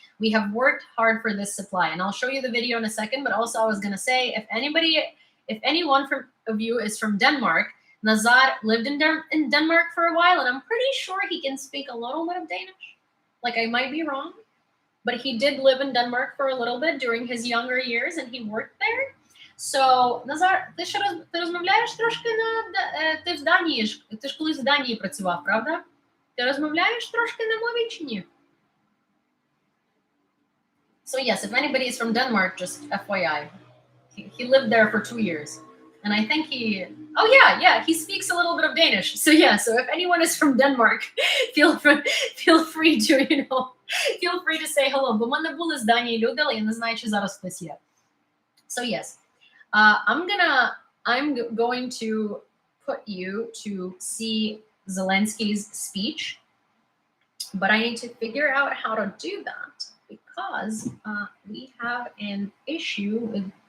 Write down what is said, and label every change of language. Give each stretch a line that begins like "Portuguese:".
English: We have worked hard for this supply, and I'll show you the video in a second, but also I was going to say, if anyone of you is from Denmark, Nazar lived in Denmark for a while, and I'm pretty sure he can speak a little bit of Danish. Like, I might be wrong. But he did live in Denmark for a little bit during his younger years, and he worked there.
Ukrainian: So, Назар, ти розмовляєш трошки ти в Данії, ти ж колись в Данії працював, правда? Ти розмовляєш трошки на мові чи ні?
English: So yes, if anybody is from Denmark, just FYI. He lived there for 2 years. And I think he speaks a little bit of Danish. So yeah, so if anyone is from Denmark, feel free to say hello.
Ukrainian: Бо мене були з Данії люди, але я не знаю, чи зараз хтось є.
English: So yes, I'm going to put you to see Zelensky's speech, but I need to figure out how to do that because we have an issue with.